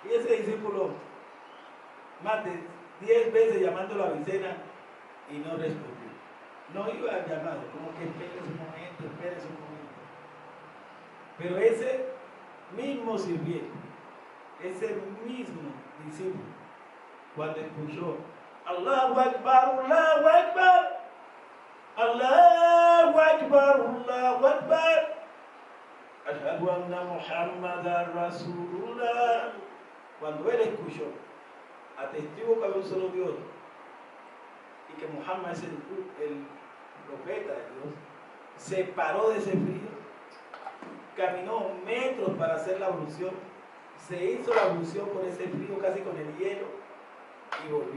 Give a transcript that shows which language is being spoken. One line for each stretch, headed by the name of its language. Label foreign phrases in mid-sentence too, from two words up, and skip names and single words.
Spanish: Y ese discípulo, más de 10 veces llamándolo a Avicena, y no respondió. No iba al llamado, como que espérese un momento, espérese un momento. Pero ese mismo sirviente, ese mismo discípulo, cuando escuchó
Arabic: الله أكبر الله أكبر الله أكبر, الله أكبر أشهد أن محمدا رسول الله,
Spanish: cuando él escuchó, atestiguo que hay un solo Dios y que Muhammad es el profeta de Dios, se paró de ese frío, caminó metros para hacer la ablución, se hizo la ablución con ese frío, casi con el hielo, y volvió.